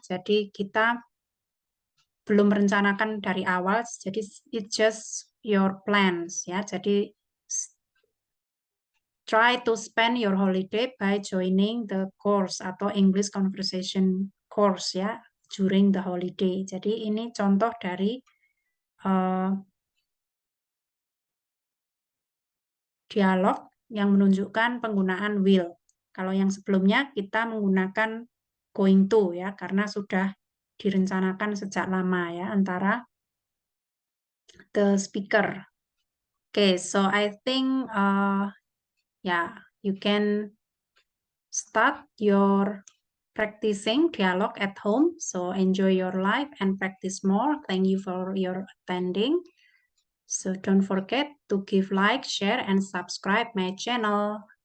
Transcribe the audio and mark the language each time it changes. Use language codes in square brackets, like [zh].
[id] Jadi kita belum merencanakan dari awal, jadi [en] it's just your plans [id] ya. [en] Jadi try to spend your holiday by joining the course atau English conversation course ya during the holiday. [id] Jadi ini contoh dari dialog yang menunjukkan penggunaan will. Kalau yang sebelumnya kita menggunakan going to ya, karena sudah direncanakan sejak lama ya antara [en] the speaker. Okay, so I think you can start your practicing dialogue at home. So enjoy your life and practice more. Thank you for your attending. So don't forget to give like, share, and subscribe my channel.